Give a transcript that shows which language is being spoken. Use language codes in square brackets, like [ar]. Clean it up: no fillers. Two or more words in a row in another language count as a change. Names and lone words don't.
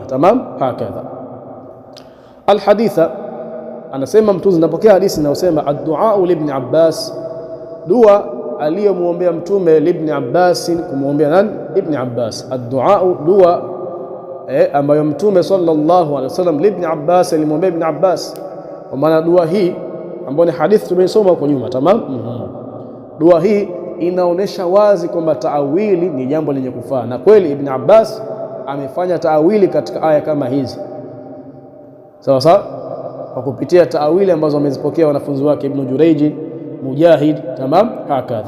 [ar] تمام، هكذا. [sw] Alhaditha, anasema mtume, napokea hadithi inayosema [ar] الدعاء لابن عباس, [sw] dua aliyomuombea mtume [ar] لابن عباس, [sw] kumuombea nani? Ibn Abbas. Ad-du'a, dua ambayo mtume [ar] صلى الله عليه وسلم لابن عباس, [sw] alimwombea ibn Abbas, kwa maana dua hii ambayo ni hadithi tumesoma huko nyuma. Tamam. Dua hii inaonesha wazi kwamba taawili ni jambo lenye kufaa, na kweli Ibn Abbas amefanya taawili katika aya kama hizi, sawa sawa, kwa kupitia taawili ambazo wamezipokea wanafunzi wake Ibn Jurayj, Mujahid, [ar] تمام، هكذا.